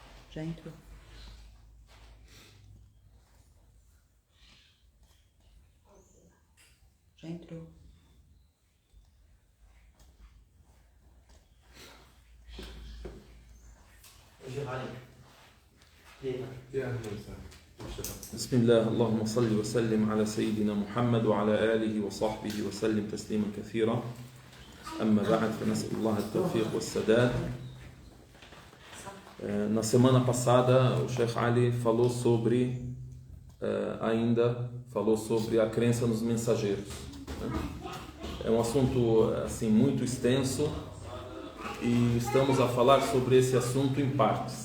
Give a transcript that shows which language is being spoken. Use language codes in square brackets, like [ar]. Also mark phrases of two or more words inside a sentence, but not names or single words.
[pt] Já entrou. Já entrou. [ar] بسم الله اللهم صل وسلم على سيدنا محمد وعلى آله وصحبه وسلم تسليما كثيرا أما بعد فنسأل الله التوفيق والسداد. [pt] Na semana passada o Sheikh Ali falou sobre a crença nos mensageiros. É um assunto assim muito extenso e estamos a falar sobre esse assunto em partes.